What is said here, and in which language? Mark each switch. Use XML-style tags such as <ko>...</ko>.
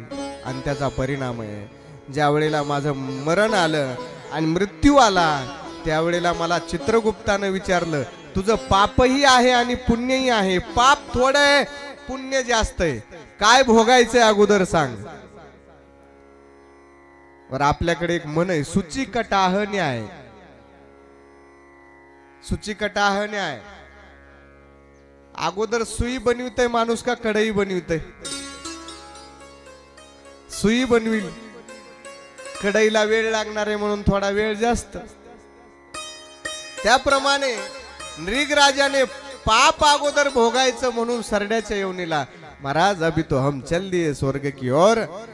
<mr>आणि त्याचा परिणाम आहे, ज्या वेळेला माझं मरण आलं आणि मृत्यू आला, त्यावेळेला मला चित्रगुप्तानं विचारलं, तुझं पापही आहे आणि पुण्यही आहे. पाप थोडं आहे, पुण्य जास्त आहे, काय भोगायचंय अगोदर सांग. वर आपल्याकडे एक म्हण आहे, सुचिकटाह न्याय. सुचिकटाह न्याय. अगोदर सुई बनवितय माणूस का कढई बनवितय? सुई बनविल, कढईला वेळ लागणार आहे म्हणून थोडा वेळ जास्त. त्याप्रमाणे नृगराजाने पाप अगोदर भोगायचं म्हणून सरड्याच्या योनीला, महाराज</mr> <hi>अभी तो हम चल दिए स्वर्ग की ओर.</hi>